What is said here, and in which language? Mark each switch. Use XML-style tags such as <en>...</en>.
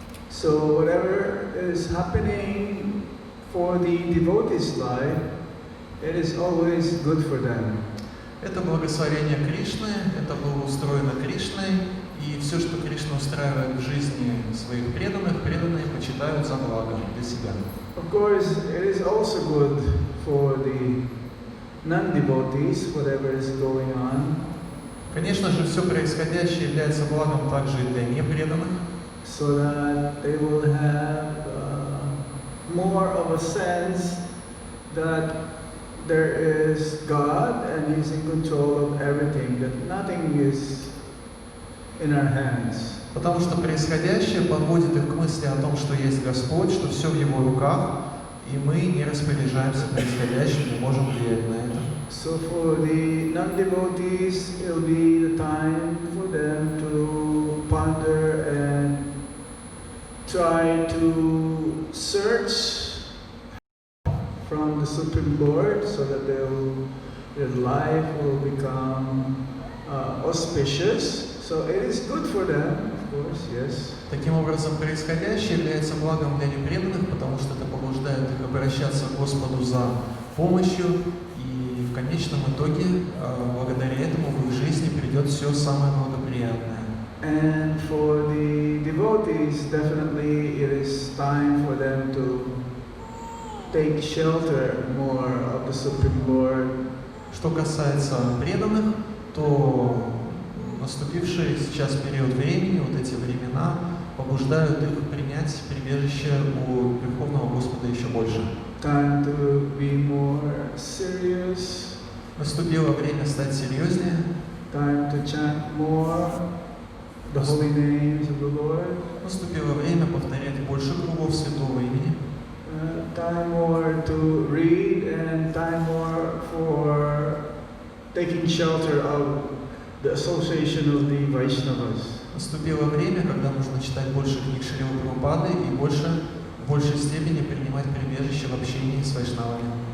<en>So whatever is happening for the devotees' life, it is always good for them.</en> <ru>Это благословение Кришны, это было устроено Кришной, и все, что Кришна устраивает в жизни своих преданных, преданные почитают за благо для себя.</ru> <en>Of course, it is also good for the non-devotees, whatever is going on.</en> <ru>Конечно же, все происходящее является благом также и для непреданных.</ru> <en>So that they will have more of a sense that there is God and He's in control of everything, that nothing is in our hands.</en> <ru>Потому что происходящее подводит их к мысли о том, что есть Господь, что все в Его руках, и мы не распоряжаемся происходящим, не можем влиять на это.</ru> <en>So for the non-devotees, it will be the time for them to ponder and try to search from the Supreme Lord so that their life will become auspicious. So it is good for them, of course, yes.</en> <ru>Таким образом, происходящее является благом для непреданных, потому что это побуждает их обращаться к Господу за помощью, и в конечном итоге, благодаря этому, в их жизни придет все самое благоприятное.</ru> <en>And for the devotees, definitely it is time for them to take shelter more of the Supreme Lord.</en> <ru>Что касается преданных, то наступивший сейчас период времени, вот эти времена, побуждают их принять прибежище у Верховного Господа еще больше.</ru> <en>Time to be more serious.</en> <ru>Наступило время стать серьезнее.</ru> <en>Time to chant more the holy names of the Lord.</en> <ru>Наступило время повторять больше кругов святого имени.</ru> <en>time more to read and time more for taking shelter of the association of the Vaishnavas.</en> <ru>Наступило время, когда нужно читать больше книг Шрилы Прабхупады и в большей степени принимать прибежище в общении с вайшнавами.</ru>